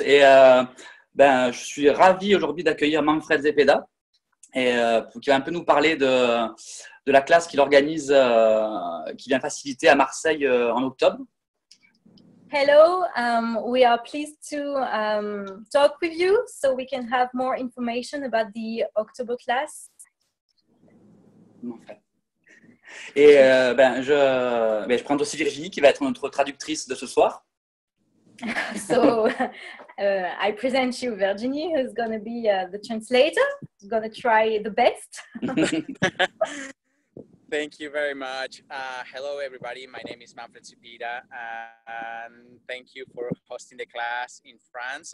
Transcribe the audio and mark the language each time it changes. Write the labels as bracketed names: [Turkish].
[French] Et je suis ravi aujourd'hui d'accueillir Manfred Zepeda qui va un peu nous parler de la classe qu'il organise, qui vient faciliter à Marseille en octobre. [English] Hello, we are pleased to talk with you so we can have more information about the October class. [French] Et je présente aussi Virginie qui va être notre traductrice de ce soir. [English] So I present you Virginie, who's going to be the translator, going to try the best. Thank you very much. Hello, everybody. My name is Manfred Zepeda, and thank you for hosting the class in France.